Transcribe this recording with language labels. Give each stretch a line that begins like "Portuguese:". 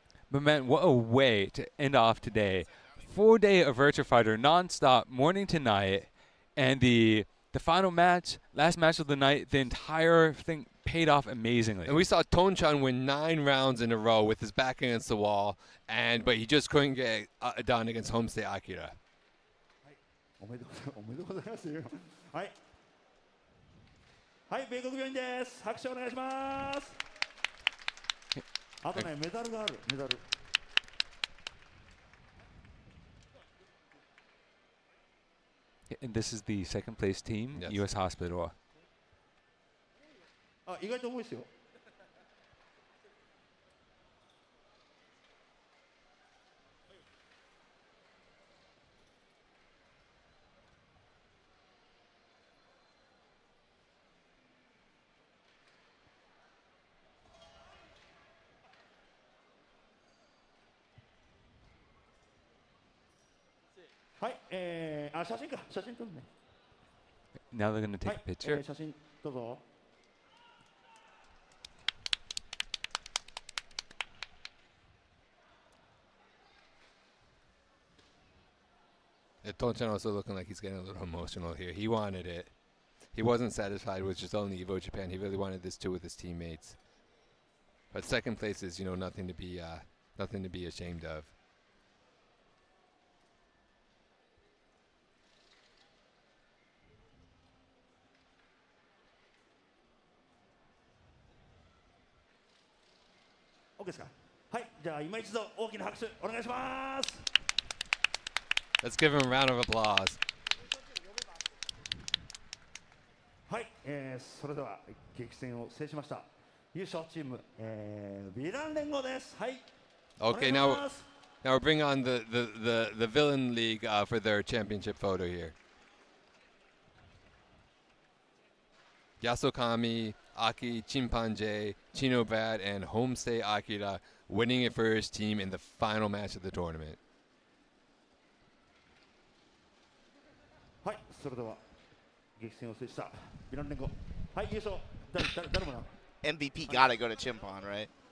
English: But man, what a way to end off today. 4-day of Virtua Fighter, non-stop, morning to night. And the final match, last match of the night, the entire thing paid off amazingly. And we saw Tonchan win 9 rounds in a row with his back against the wall, but he just couldn't get it done against Homestay Akira.
Japanese: おめでとうございます。はい。はい、米国病院です。拍手お願いします。あとね、メダルがある、メダル。
English: And this is the second place team, Yes. U.S. Hospital.
Japanese: あ、意外と重いですよ。はい、写真か、写真撮るね。
English: Now they're going to take
Japanese: はい
English: a picture.
Japanese: 写真どうぞ。
English: Tonchan also looking like he's getting a little emotional here. He wanted it. He wasn't satisfied with just only Evo Japan. He really wanted this too with his teammates. But second place is, you know, nothing to be ashamed of.
Japanese: OK ですか。はい、じゃあ今一度大きな拍手お願いします。
English: Let's give him a round of applause.
Japanese: はい、それでは激戦を制しました優勝チーム、ヴィラン連合です。はい。
English: Okay, now we're bringing on the Villain League for their championship photo here. Yasokami, Aki, Chimpanzé, Chinobad, and Homestay Akira winning it for his team in the final match of the tournament.
Japanese: はい、それでは激戦を制したヴィラン連合。はい、優勝。誰もな。
English: MVP gotta go to Chimpon, right?